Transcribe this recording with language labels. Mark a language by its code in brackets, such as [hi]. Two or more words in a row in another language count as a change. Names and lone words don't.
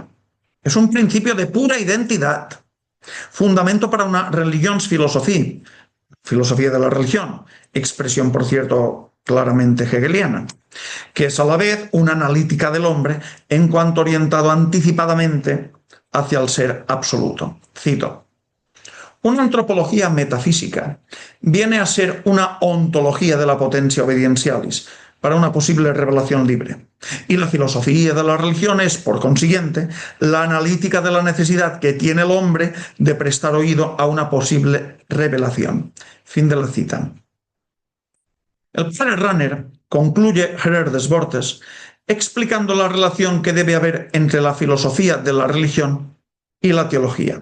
[es] Es un principio de pura identidad, fundamento para una religionsfilosofía, filosofía de la religión, expresión, por cierto, claramente hegeliana, que es a la vez una analítica del hombre en cuanto orientado anticipadamente hacia el ser absoluto. Cito: una antropología metafísica viene a ser una ontología de la [la] potentia obedientialis [es] para una posible revelación libre. Y la filosofía de la religión es, por consiguiente, la analítica de la necesidad que tiene el hombre de prestar oído a una posible revelación. Fin de la cita. El padre Rahner concluye Gerer des Wortes explicando la relación que debe haber entre la filosofía de la religión y la teología.